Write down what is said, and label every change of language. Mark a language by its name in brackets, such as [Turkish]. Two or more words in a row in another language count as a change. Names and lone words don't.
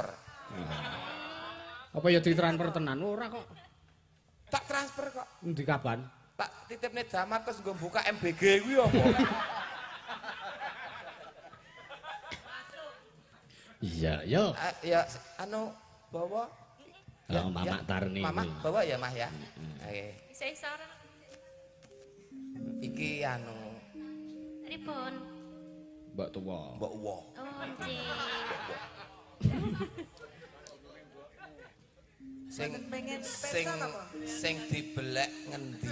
[Javanese] Apa ya ditransfer tenan ora kok. Tak transfer kok. Endi kapan? Tak titipne Damar terus nggo buka MBG kuwi apa? Iya, yo. Ya anu bawa Oh, Mamak Tarni. [Indonesian] Mama bawa ya Mah ya. Oke. [Javanese] Isa-isa ora. Iki anu Pripun? Mbak tuwa. Mbok Uwo. Oh, nggih. Sing dibelek ngendi?